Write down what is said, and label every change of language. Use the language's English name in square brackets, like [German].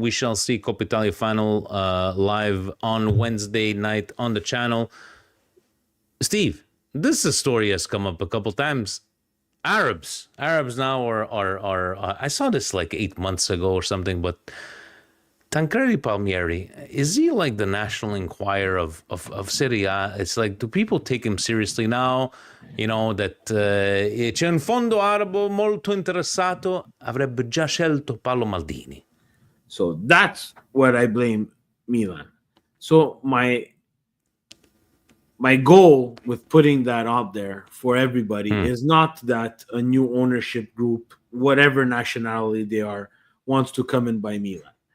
[English] We shall see Coppa Italia Final live on Wednesday night on the channel. Steve, this story has come up a couple times. Arabs now are I saw this like 8 months ago or something, but Tancredi Palmieri, is he like the National Enquirer of Serie A? It's like, do people take him seriously now? You know, that [Italian] c'è un fondo arabo molto interessato, avrebbe già scelto Paolo Maldini. [English] So that's what I blame Milan. So my goal with putting that out there for everybody is not that a new ownership group, whatever nationality they are, wants to come and buy Milan.